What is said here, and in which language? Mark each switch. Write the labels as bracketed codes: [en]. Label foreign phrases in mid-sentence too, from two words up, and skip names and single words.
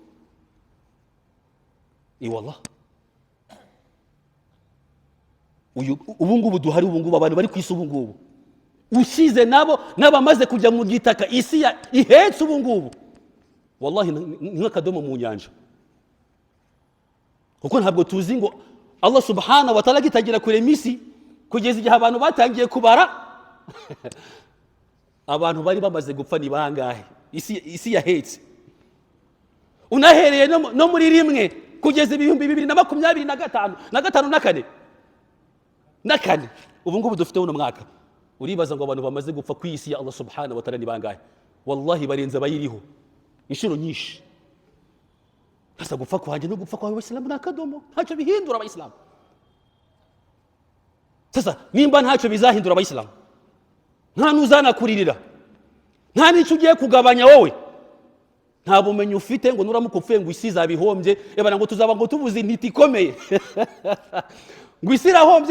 [rw] Wallah, ubu ngubu duhari, ubu ngubu abantu bari ku isi ubu ngubu ushize nabo n'abamaze kujya mu gitaka isi ihetse ubu ngubu, wallahi nk'akadomo mu nyanja. Kuko ntabwo tuzi ngo Allah [ar] subhanahu wa ta'ala [rw] gitangira kurema isi kugeza igihe abantu batangiye kubara abantu bari bamaze gupfa ni bangahe isi yahetse. Unahereye no muri rimwe kugeza 2025 na kane ubu ngubu dufite uno mwaka, uribaza ngo abantu bamaze gupfa ku isi ya Allah [ar] subhanahu wa ta'ala [rw] ni bangahe? Wallahi barenza bayiriho inshuro nyinshi. Hasa gupfa kwanjye no gupfa kwawe Abayisilamu n'akadomo, ntacyo bihindura Abayisilamu. Sasa nimba ntacyo bizahindura Abayisilamu, nta nuzanakuririra, nta n'icyo ugiye kugabanya wowe, nta bumenyi ufite ngo nuramuka upfuye ngo isi zabihombye, ebana ngo tuzaba ngo tubuze intiti ikomeye ngo isi irahombye.